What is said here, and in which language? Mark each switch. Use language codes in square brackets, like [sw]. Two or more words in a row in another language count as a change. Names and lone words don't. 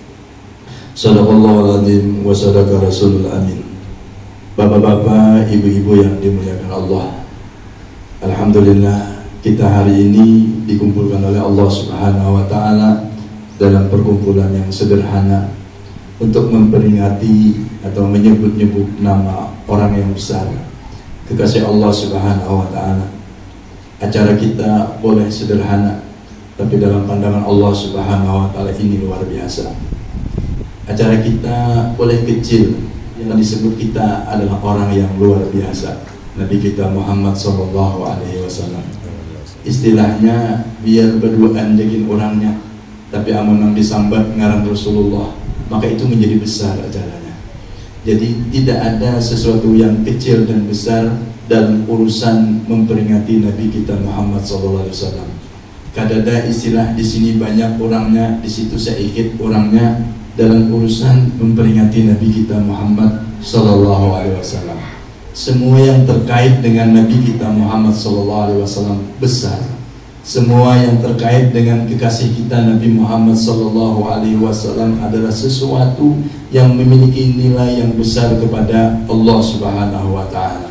[ar] صدق الله العظيم وصدق رسول الأمين. [id] Bapak-bapak, ibu-ibu yang dimuliakan Allah, alhamdulillah kita hari ini dikumpulkan oleh Allah [ar] سبحانه وتعالى [id] dalam perkumpulan yang sederhana untuk memperingati atau menyebut-nyebut nama orang yang besar, kekasih Allah [ar] سبحانه وتعالى. [id] Acara kita boleh sederhana, tapi dalam pandangan Allah [ar] سبحانه وتعالى [id] ini luar biasa. Acara kita boleh kecil, yang disebut kita adalah orang yang luar biasa, Nabi kita Muhammad [ar] صلى الله عليه وسلم. [bjn] Istilahnya biar berduaan jagin orangnya, tapi amun nang disambat ngaran Rasulullah, [id] maka itu menjadi besar acaranya. Jadi tidak ada sesuatu yang kecil dan besar dalam urusan memperingati Nabi kita Muhammad [ar] صلى الله عليه وسلم. [id] Kadada istilah di sini banyak orangnya, di situ sedikit orangnya dalam urusan memperingati Nabi kita Muhammad [ar] صلى الله عليه وسلم. [id] Semua yang terkait dengan Nabi kita Muhammad [ar] صلى الله عليه وسلم [id] besar. Semua yang terkait dengan kekasih kita Nabi Muhammad [ar] صلى الله عليه وسلم [id] adalah sesuatu yang memiliki nilai yang besar kepada Allah [ar] سبحانه وتعالى.